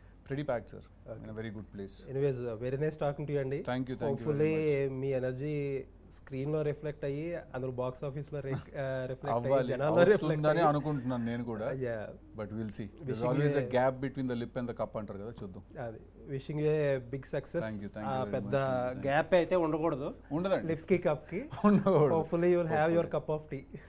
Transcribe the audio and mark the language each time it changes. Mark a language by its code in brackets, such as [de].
[en] pretty packed sir, in a very good place. Anyways, very nice talking to you అండి. Thank you [te] hopefully మీ energy screen లో reflect అయ్యి అందులో box office లో reflect అయ్యి జనాల్లో reflect అని అనుకుంటున్నాను నేను కూడా. [en] but will see, there's always a gap between the lip and the cup [te] అంటారు కదా, చూద్దాం. [en] అది wishing you a big success. Thank you [te] పెద్ద గ్యాప్ అయితే ఉండకూడదు, ఉండదండి, లిప్ కి కప్ కి ఉండకూడదు. [en] hopefully you will have your cup of tea.